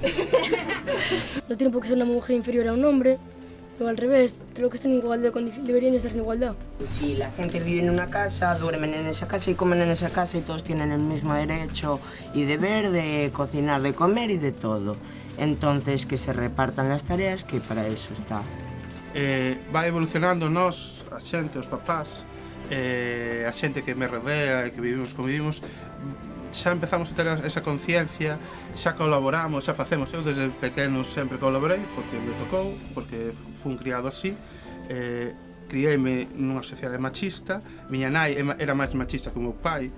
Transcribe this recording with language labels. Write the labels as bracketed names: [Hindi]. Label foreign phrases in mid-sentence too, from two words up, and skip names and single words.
[Spanish] No tiene por qué ser una mujer inferior a un hombre, o al revés, creo que están en igualdad, deberían estar en igualdad. Si la gente vive en una casa, duermen en esa casa y comen en esa casa y todos tienen el mismo derecho y deber de cocinar, de comer y de todo. Entonces, que se repartan las tareas, que para eso está. [Galician] Va evolucionando nós, a xente, os papás, a xente que me rodea e que vivimos como vivimos, xa empezamos a ter esa conciencia, xa colaboramos, xa facemos. Eu desde pequeno sempre colaborei, porque me tocou, porque fun criado así. Criei-me nunha sociedade machista, miña nai era máis machista que o meu pai.